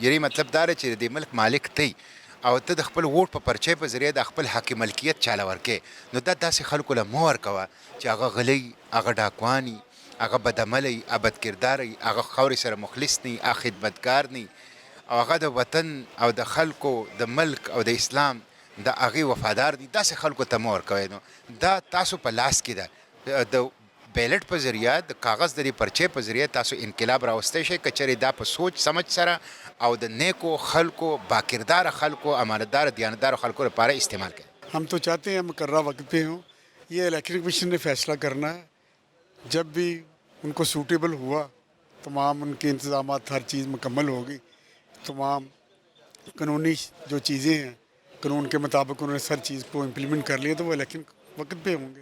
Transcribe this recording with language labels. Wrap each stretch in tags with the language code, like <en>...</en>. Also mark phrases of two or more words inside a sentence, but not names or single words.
<ps>یعنې مطلب دا دی چې د دې ملک مالک ته او ته د خپل ووټ په پرچې په ذریعه د خپل حق ملکیت چاله ورکې نو دا داسې خلکو له مه ورکوه چې هغه غلی هغه ډاکوان وي هغه بدعمله وي هغه بدکرداره وي هغه خاورې سره مخلص نه وي هغه خدمتګار نه وي او هغه د وطن او د خلکو د ملک او د اسلام د هغې وفادار دي داسې خلکو ته مه ورکوئ. نو دا تاسو په لاس کې ده د بیلټ په ذریعه د کاغذ د دې پرچې په ذریعه تاسو انقلاب راوستی شئ که چېرې دا په سوچ سمج سره او د نیکو خلکو باکردار خلکو امانتدار دیانتدار خلکو لپاره استعمال کړئ.</ps> <ur>ہم تو چاہتے ہیں مقررہ وقت پہ ہوں. یہ الیکشن کمیشن نے فیصلہ کرنا ہے جب بھی ان کو سوٹیبل ہوا تمام ان کے انتظامات ہر چیز مکمل ہوگی تمام قانونی جو چیزیں ہیں قانون کے مطابق انہوں نے ہر چیز کو امپلیمنٹ کر لیا تو وہ الیکشن وقت پہ ہوں گے.</ur>